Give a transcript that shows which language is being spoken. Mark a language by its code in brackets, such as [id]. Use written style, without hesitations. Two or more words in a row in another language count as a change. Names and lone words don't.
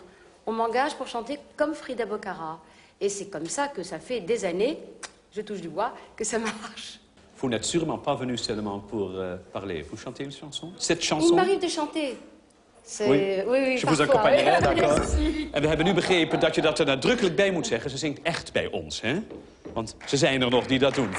[fr] On m'engage pour chanter comme Frida Bocara. Et c'est comme ça que ça fait des années, je touche du bois, que ça marche. Vous n'êtes sûrement pas venu seulement pour parler. Vous chantez une chanson? Cette chanson? Il m'arrive de chanter. Oui, oui, je vous accompagnerai, d'accord. [nl] En we hebben nu begrepen dat je dat er nadrukkelijk bij moet zeggen. Ze zingt echt bij ons, hè? Want ze zijn er nog die dat doen.